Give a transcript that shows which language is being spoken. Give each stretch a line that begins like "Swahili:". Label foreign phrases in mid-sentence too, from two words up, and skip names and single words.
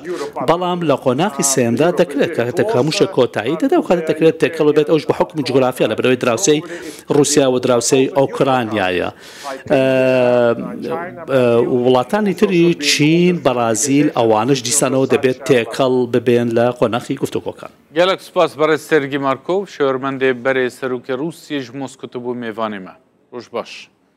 Central Kurdish: بەڵام لە قۆناغی سێیەمدا دەکرێت کە هەمووشە کۆتایی دەدا و کاتە دەکرێت تێکەڵ بێت ئەوش بە حکم جوگرافیا لە بەرەوەی دراوسەی رووسیا و دراوسەی ئۆکرانیایە. وڵاتانی تری چین بەرازیل ئەوانش دیسانەوە دەبێت تێکەڵ ببێن لە قۆناغی گفتوگۆکان.
Kurdish: gelek spas barê Sergî Markov şêwirmendê berê Serokê Rûsyê ji Moskotê bû mêvanê me. Roj baş.